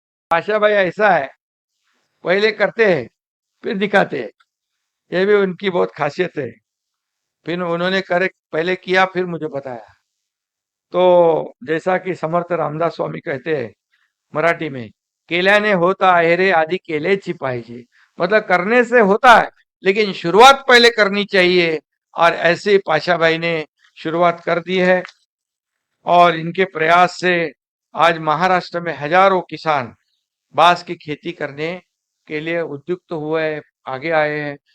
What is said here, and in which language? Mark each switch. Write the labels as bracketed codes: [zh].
[hi] आशा भाई ऐसा है, पहले करते हैं फिर दिखाते हैं, ये भी उनकी बहुत खासियत है। फिर उन्होंने करे, पहले किया फिर मुझे बताया। तो जैसा कि समर्थ रामदास स्वामी कहते हैं मराठी में, [mr] केल्याने होता आहे रे आधी केलेची पाहिजे। [hi] मतलब करने से होता है, लेकिन शुरुआत पहले करनी चाहिए। और ऐसे ही पाशा भाई ने शुरुआत कर दी है, और इनके प्रयास से आज महाराष्ट्र में हजारों किसान बांस की खेती करने के लिए उद्युक्त हुए, आगे आए हैं।